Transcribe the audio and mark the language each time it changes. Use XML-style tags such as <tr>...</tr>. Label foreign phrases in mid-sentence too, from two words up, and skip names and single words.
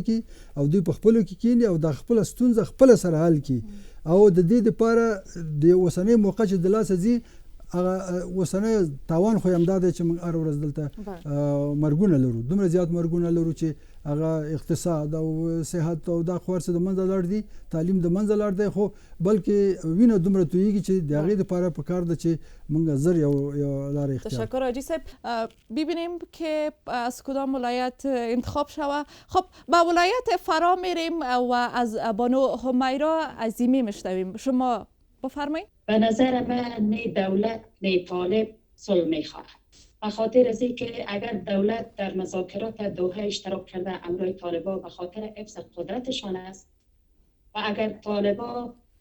<ps>کړي او دوی په خپلو کې کښېني او دا خپله ستونزه خپله سره حل کړي او د دې دپاره د اوسنۍ موقع چې د لاسه ځي هغه اوسنی تاوان خو همدا دی چې موږ هر ورځ دلته مرګونه لرو دومره زیات مرګونه لرو چې هغه اقتصاد او صحت او دا خو هر څه د منځه لاړ دي تعلیم د منځه لاړ دی خو بلکې وینه دومره تویېږي چې د هغې دپاره پکار ده چې موږ زر یو لاره اختیار.</ps> <fa>تشکر حاجی صاحب. ببینیم که از کدام ولایت انتخاب شود. خب با ولایت فرا میریم و از بانو همیرا عظیمی میشنویم. شما بفرمایید. به نظر من نه دولت نه طالب صلح میخواهد به خاطر از اینکه اگر دولت در مذاکرات دوحه اشتراک کرده امروی طالبان به خاطر حفظ قدرتشان است و اگر طالبان</fa>